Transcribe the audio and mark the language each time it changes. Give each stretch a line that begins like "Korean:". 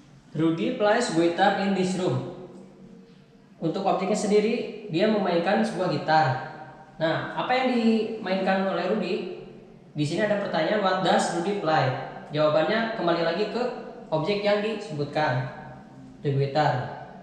English: Rudy plays guitar in this room.
Indonesian: Untuk objeknya sendiri, dia memainkan sebuah gitar. Nah, apa yang dimainkan oleh Rudy? Di sini ada pertanyaan,
English: what does Rudy play?
Indonesian: Jawabannya kembali lagi ke objek yang disebutkan,
English: the guitar.